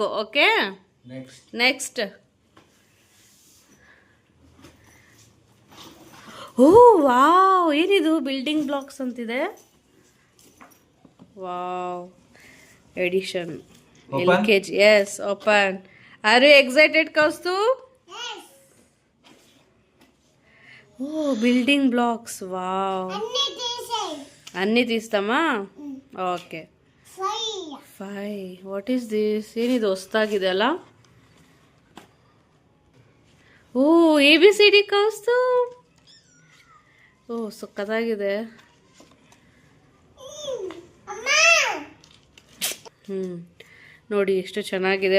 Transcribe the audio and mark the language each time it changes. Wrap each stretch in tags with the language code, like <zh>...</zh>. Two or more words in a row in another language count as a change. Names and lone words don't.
<en>okay, next.</en> <kn>ಓ ವಾವ್, ಏನಿದು?</kn> <en>building blocks</en> <kn>ಅಂತಿದೆ. ವಾವ್, ಎಡಿಷನ್ LKG.</kn> <en>yes, open. are you excited ಕೌಸ್ತು?</en> <te>ఓ,</te> <en>building blocks.</en> <te>వావ్, అన్నీ తీస్తామా? ఓకే, 5.</te> <en>what is this?</en> <kn>ಏನಿದು ಹೊಸ್ತಾಗಿದೆ ಅಲ್ಲ? ಓ, ABCD ಕೌಸ್ತು. ಓ, ಸಕ್ಕತ್ತಾಗಿದೆ. ನೋಡಿ ಎಷ್ಟು ಚೆನ್ನಾಗಿದೆ.</kn>